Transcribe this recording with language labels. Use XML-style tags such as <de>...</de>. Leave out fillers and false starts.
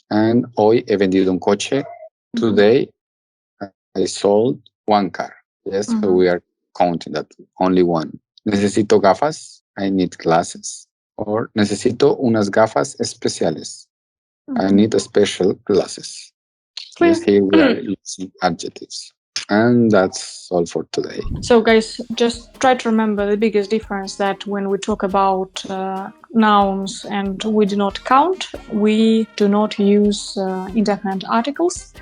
<es>And hoy he vendido un coche.</es> <en>Today, I sold one car. Yes, so we are counting that only one.</en> <es>Necesito gafas.</es> <en>I need glasses.</en> <es>Or necesito unas gafas especiales.</es> <en>I need a special glasses. Yes, here we are using adjectives. And that's all for today. So guys, just try to remember the biggest difference, that when we talk about nouns and we do not count, we do not use indefinite articles.</en>